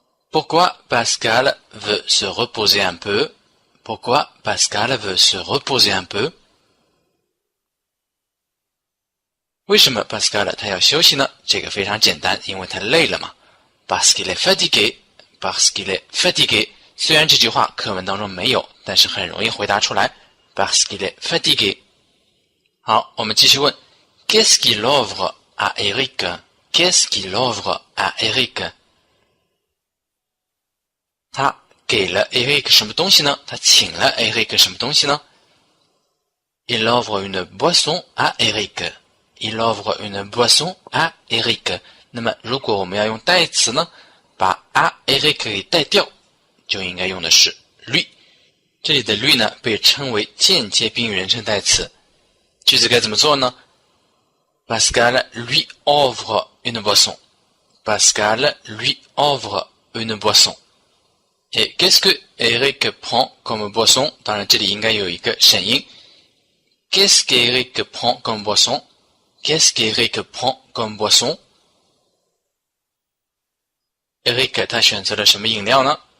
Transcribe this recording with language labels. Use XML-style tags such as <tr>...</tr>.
<fr>Pourquoi Pascal veut se reposer un peu? Pourquoi Pascal veut se reposer un peu?</fr> <zh>为什么 Pascal 他要休息呢？这个非常简单，因为他累了嘛。</zh> <fr>Parce qu'il est fatigué, parce qu'il est fatigué。</fr> <zh>虽然这句话课文当中没有，但是很容易回答出来。</zh> <fr>Parce qu'il est fatigué。</fr> <zh>好，我们继续问</zh> <fr>Qu'est-ce qu'il offre à Eric? Qu'est-ce qu'il offre à Eric?</fr> <zh>他给了 Eric 什么东西呢？他请了 Eric 什么东西呢？</zh> <fr>Il offre une boisson à Eric。Il offre une boisson à Eric。</fr> <zh>那么，如果我们要用代词呢，把 à Eric 给代掉，就应该用的是 lui。这里的 lui 呢，被称为间接宾语人称代词。句子该怎么做呢？</zh> <fr>Pascal lui offre une boisson. Pascal lui offre une boisson. Et qu'est-ce que Eric prend comme boisson？</fr> <zh>当然，这里应该有一个省音。</zh> <fr>Qu'est-ce qu'Eric prend comme boisson？Qu'est-ce qu'Eric prend comme boisson?</fr> <zh>Eric 他选择了什么饮料呢？</zh>